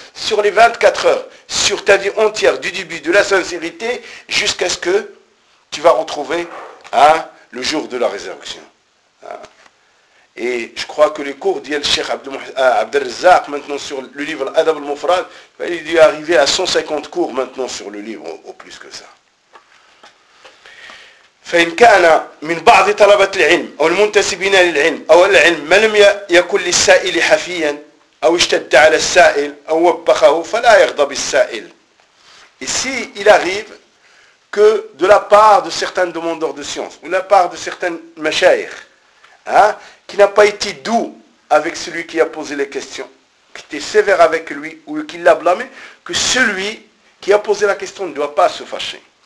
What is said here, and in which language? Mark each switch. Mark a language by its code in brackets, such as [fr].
[fr] Sur les 24 heures. Sur ta vie entière, du début, de la sincérité, jusqu'à ce que tu vas retrouver hein, le jour de la résurrection. Hein. Et je crois que les cours d'Yel Cheikh Abdelrazzaq maintenant sur le livre Adab al-Mufrad, il est arrivé à 150 cours maintenant sur le livre, au plus que ça. [ar] فإن كان من بعض طلبة العلم أو المنتسبين للعلم أو العلم ما لم يكن للسائل حفيا أو اشتد على السائل أو وبخه فلا يغضب السائل. [fr] Et si il arrive que de la part de certains demandeurs de science, ou de la part de certains mashayikh, hein, qui n'a pas été doux avec celui qui a posé les questions, qui était sévère avec lui, ou qui l'a blâmé, que celui qui a posé la question ne doit pas se fâcher.